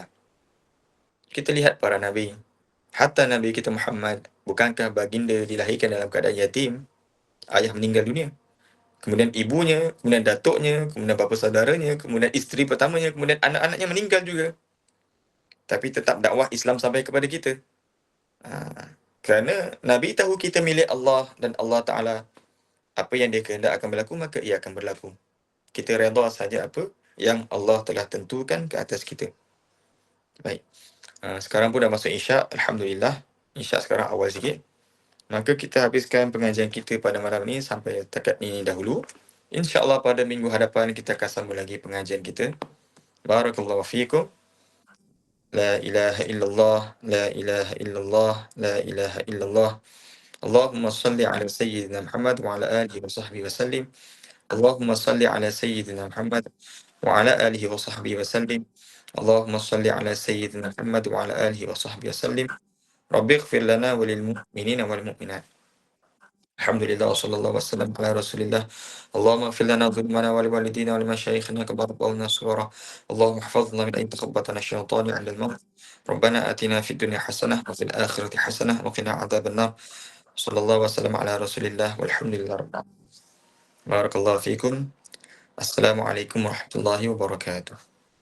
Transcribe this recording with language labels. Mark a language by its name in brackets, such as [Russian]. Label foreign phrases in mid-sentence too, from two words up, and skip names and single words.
[Malay] Kita lihat para nabi, hatta Nabi kita Muhammad, bukankah baginda dilahirkan dalam keadaan yatim, ayah meninggal dunia? kemudian ibunya, kemudian datuknya, kemudian bapa saudaranya, kemudian isteri pertamanya, kemudian anak-anaknya meninggal juga. Tapi tetap dakwah Islam sampai kepada kita. Ha, kerana Nabi tahu kita milik Allah dan [Arabic] الله تعالى [Malay] apa yang dia kehendak akan berlaku, maka ia akan berlaku. Kita redha saja apa yang Allah telah tentukan ke atas kita. Baik. Sekarang pun dah masuk Isyak. Alhamdulillah. Isyak sekarang awal sikit. Maka kita habiskan pengajian kita pada malam ni sampai takat ini dahulu. InsyaAllah pada minggu hadapan kita akan sambung lagi pengajian kita. [Arabic] بارك الله فيكم. لا إله إلا الله، لا إله إلا الله، لا إله إلا الله. اللهم صل على سيدنا محمد وعلى آله وصحبه وسلم. اللهم صل على سيدنا محمد وعلى آله وصحبه وسلم. اللهم صل على سيدنا محمد وعلى آله وصحبه وسلم. رب اغفر لنا وللمؤمنين والمؤمنات. الحمد لله وصلى الله وسلم على رسول الله. اللهم اغفر لنا ظلمنا ولوالدينا ولمشايخنا كبر قولنا صغارا. اللهم احفظنا من أين تخبطنا الشيطان عند الموت. ربنا آتنا في الدنيا حسنة وفي الآخرة حسنة وقنا عذاب النار. صلى الله وسلم على رسول الله والحمد لله رب العالمين. بارك الله فيكم. السلام عليكم ورحمة الله وبركاته.